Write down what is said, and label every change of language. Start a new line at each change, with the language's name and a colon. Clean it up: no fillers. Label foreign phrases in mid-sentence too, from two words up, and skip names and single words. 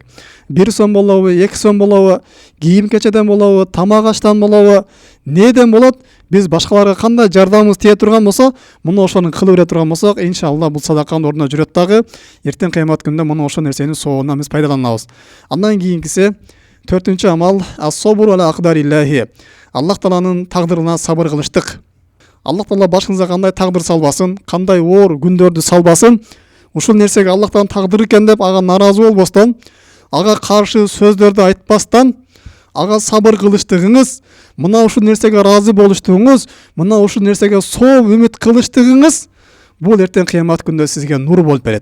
Kyrgyz: 1 сом болобу, 2 сом болобу, кийим кечеден болобу, тамак аштан болобу, неден болот? Биз башкаларга кандай жардамыбыз тие турган болсо, мына ошону кылып бере турган болсок, иншалла бул садаканын ордуна жүрөт дагы. Эртең кыямат күндө мына ошол нерсенин соогунан биз пайдаланабыз. Андан кийинкиси 4-чү амал
Arabic: الصبر على أقدار الله.
Kyrgyz: Аллах Тааланын тагдырына сабыр кылыштык. Аллах Таала башыңызга кандай тагдыр салбасын, кандай оор күндөрдү салбасын, ушул нерсеге Аллах Тааланын тагдыры экен деп ага наразы болбостон, ага каршы сөздөрдү айтпастан, ага сабыр кылыштыгыңыз, мына ушул нерсеге разы болуштугуңуз, мына ушул нерсеге соо үмүт кылыштыгыңыз бул эртең кыямат күндө сизге нур болуп берет.